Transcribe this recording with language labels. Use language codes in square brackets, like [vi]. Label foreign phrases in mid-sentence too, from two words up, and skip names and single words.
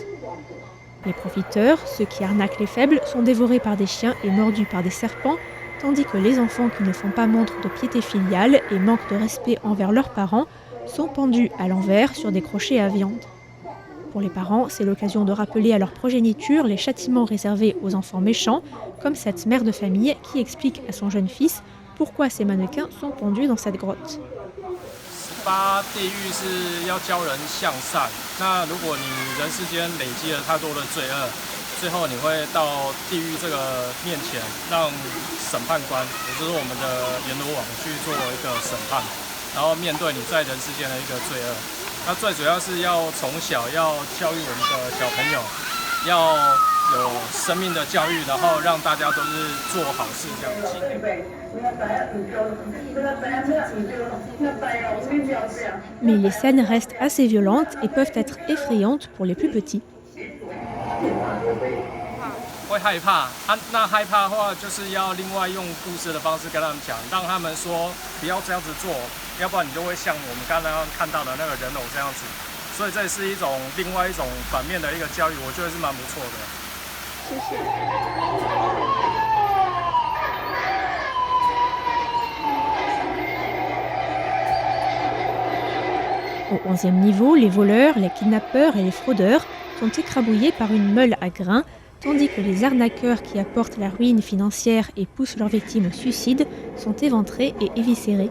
[fr] Les profiteurs, ceux qui arnaquent les faibles, sont dévorés par des chiens et mordus par des serpents, tandis que les enfants qui ne font pas montre de piété filiale et manquent de respect envers leurs parents sont pendus à l'envers sur des crochets à viande. Pour les parents, c'est l'occasion de rappeler à leur progéniture les châtiments réservés aux enfants méchants, comme cette mère de famille qui explique à son jeune fils pourquoi ces mannequins sont pendus dans cette grotte. [zh] 18 地獄是要教人向善，那如果你人世間累積了太多的罪惡，最後你會到地獄這個面前，讓審判官，也就是我們的閻羅王去做一個審判，然後面對你在人世間的一個罪惡。那最主要是要從小要教育我們的小朋友，要有生命的教育，然後讓大家都是做好事這樣子。 [fr] Mais les scènes restent assez violentes et peuvent être effrayantes pour les plus petits. [zh] 會害怕那害怕的話，就是要另外用故事的方式跟他們講，讓他們說不要這樣子做，要不然你就會像我們剛剛看到的那個人偶這樣子。所以這是一種另外一種反面的一個教育，我覺得是蠻不錯的。謝謝。 [fr] Au 11e niveau, les voleurs, les kidnappeurs et les fraudeurs sont écrabouillés par une meule à grains tandis que les arnaqueurs qui apportent la ruine financière et poussent leurs victimes au suicide sont éventrés et éviscérés.